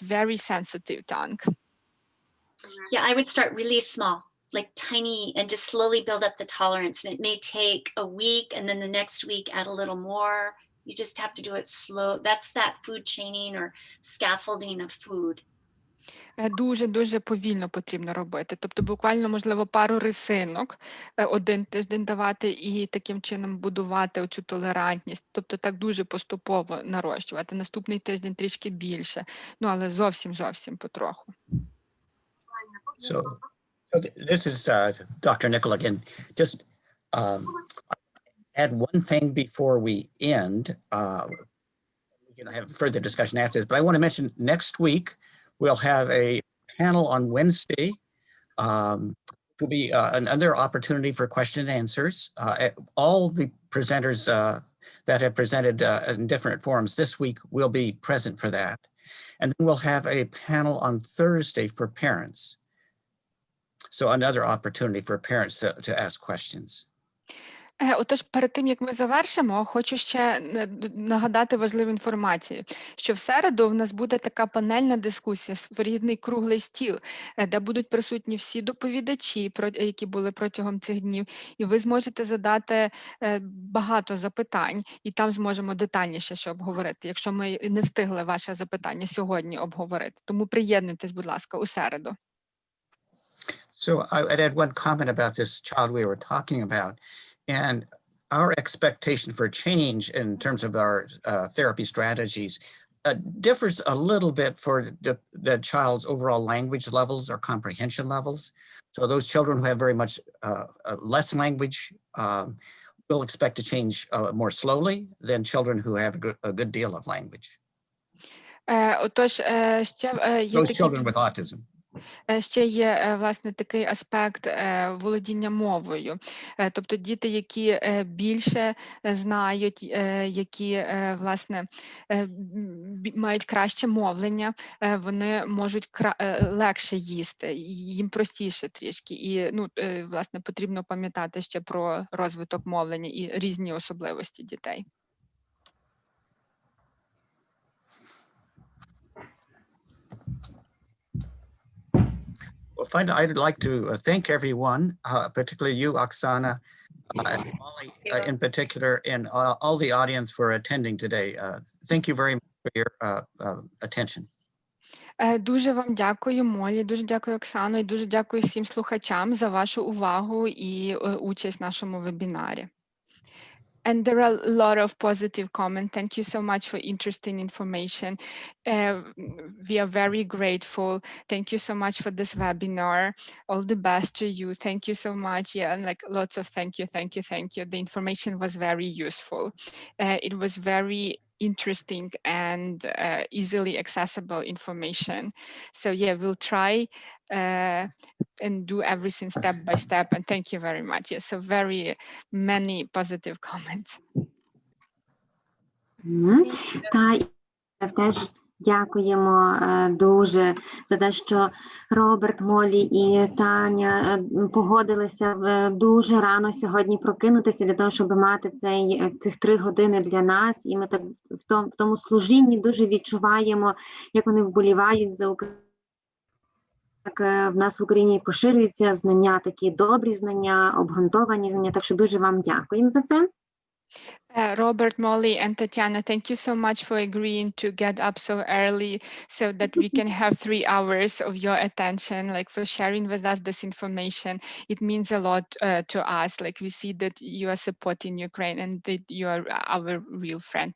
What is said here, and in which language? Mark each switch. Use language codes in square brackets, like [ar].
[en] Very sensitive tongue. Yeah, I would start really small, like tiny, and just slowly build up the tolerance. And it may take a week, and then the next week add a little more. You just have to do it slow. That's that food chaining or scaffolding of food. [uk] Дуже повільно потрібно робити. Тобто буквально, можливо, пару рисинок один тиждень давати і таким чином будувати оцю толерантність. Тобто так дуже поступово нарощувати. Наступний тиждень трішки більше, ну але зовсім потроху. [en] So this is Dr. Nікеля again. Just add one thing before we end. We can have further discussion after this, but I want to mention next week we'll have a panel on Wednesday. It will be another opportunity for question and answers. All the presenters that have presented in different forums this week will be present for that. And then we'll have a panel on Thursday for parents. So another opportunity for parents to ask questions. [uk] Отож, перед тим, як ми завершимо, хочу ще нагадати важливу інформацію, що в середу в нас буде така панельна дискусія, своєрідний круглий стіл, де будуть присутні всі доповідачі, які були протягом цих днів, і ви зможете задати багато запитань, і там зможемо детальніше ще обговорити, якщо ми не встигли ваше запитання сьогодні обговорити. Тому приєднуйтесь, будь ласка, у середу. [en] So I'd add one comment about this child we were talking about. And our expectation for change in terms of our therapy strategies differs a little bit for the child's overall language levels or comprehension levels. So those children who have very much less language will expect to change more slowly than children who have a good deal of language. Those children with autism. [uk] Ще є, власне, такий аспект володіння мовою. Тобто діти, які більше знають, які, власне, мають краще мовлення, вони можуть легше їсти, їм простіше трішки. І, ну, власне, потрібно пам'ятати ще про розвиток мовлення і різні особливості дітей. [en] Well, finally, I'd like to thank everyone, particularly you, Oksana, and Molly in particular, and all the audience for attending today. Thank you very much for your attention. [uk] Дуже вам дякую, Молі, дуже дякую, Оксано, і дуже дякую всім слухачам за вашу увагу і участь в нашому вебінарі. [en] And there are a lot of positive comments. Thank you so much for interesting information. We are very grateful. Thank you so much for this webinar. All the best to you. Thank you so much. Yeah, and like lots of thank you. The information was very useful. It was very interesting and easily accessible information. So yeah, we'll try and do everything step by step. And thank you very much. Yes, so very many positive comments. [uk] Та теж дякуємо дуже за те, що Роберт, Молі і Таня погодилися дуже рано сьогодні прокинутися для того, щоб мати цих 3 години для нас. І ми так в тому служінні дуже відчуваємо, як вони вболівають за Україну. Так в нас в Україні поширюються знання, такі добрі знання, обґрунтовані знання. Так що дуже вам дякуємо за це. [en] Robert, Molly, and Tatiana, thank you so much for agreeing to get up so early so that we can have 3 hours of your attention, like for sharing with us this information. It means a lot to us. Like we see that you are supporting Ukraine and that you are our real friend.